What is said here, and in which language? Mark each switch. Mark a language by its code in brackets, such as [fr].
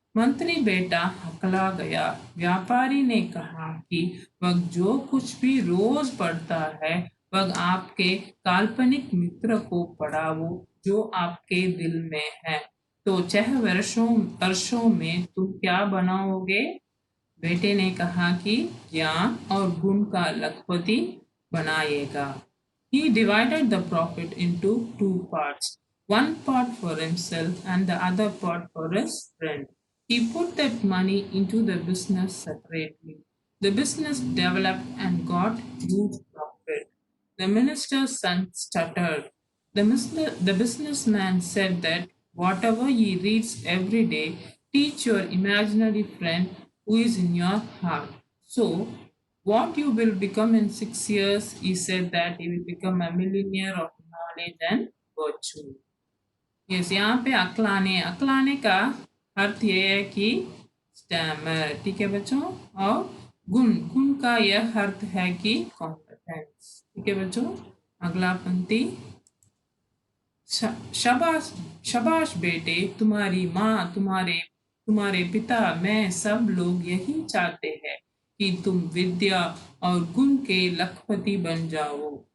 [hi] मंत्री बेटा हकला गया। व्यापारी ने कहा कि वह जो कुछ भी रोज पढ़ता है वह आपके काल्पनिक मित्र को पढ़ाओ जो आपके दिल में है, तो 6 वर्षों में तुम क्या बनाओगे? बेटे ने कहा कि ज्ञान और गुण का लखपति बनाएगा। [en] He divided the profit into 2 parts, one part for himself and the other part for his friend. He put that money into the business separately. The business developed and got huge profit. The minister's son stuttered. The businessman said that whatever he reads every day, teach your imaginary friend who is in your heart. So, what you will become in 6 years, he said that he will become a millionaire of knowledge and virtue. [hi] Yes, यहाँ पे अकलाने का अर्थ ये है कि stammer, ठीक है बच्चों। और गुण का यह अर्थ है कि कॉम्पिटेंस, ठीक है बच्चों। अगला पंक्ति, शाबाश शाबाश बेटे, तुम्हारी माँ, तुम्हारे पिता, मैं, सब लोग यही चाहते हैं कि तुम विद्या और गुण के लखपति बन जाओ।